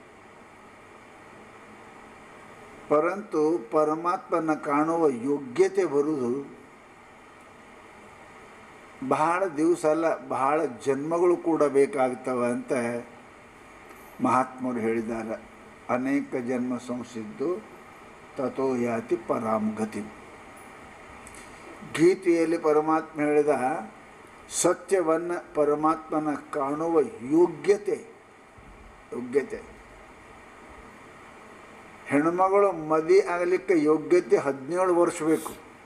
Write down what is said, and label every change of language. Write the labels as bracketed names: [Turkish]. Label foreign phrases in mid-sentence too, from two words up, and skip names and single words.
[Kannada] ಪರಂತು ಪರಮಾತ್ಮನ ಕಾಣುವ ಯೋಗ್ಯತೆ ಬರುವುದು ಬಹಳ ದಿವಸ ಅಲ್ಲ, ಬಹಳ ಜನ್ಮಗಳು ಕೂಡ ಬೇಕಾಗ್ತವೆ ಅಂತ ಮಹಾತ್ಮರು ಹೇಳಿದ್ದಾರೆ. [Sanskrit] ಅನೇಕ ಜನ್ಮ ಸಂಸಿದ್ದು ತಥೋ ಯಾತಿ ಪರಾಂ ಗತಿ. [Kannada] ಗೀತೆಯಲ್ಲಿ ಪರಮಾತ್ಮ ಹೇಳಿದ ಸತ್ಯವನ್ನು ಪರಮಾತ್ಮನ ಕಾಣುವ ಯೋಗ್ಯತೆ ಹೆಣ್ಮಗಳು ಮದುವೆ ಆಗಲಿಕ್ಕೆ ಯೋಗ್ಯತೆ 17 ವರ್ಷ ಬೇಕು.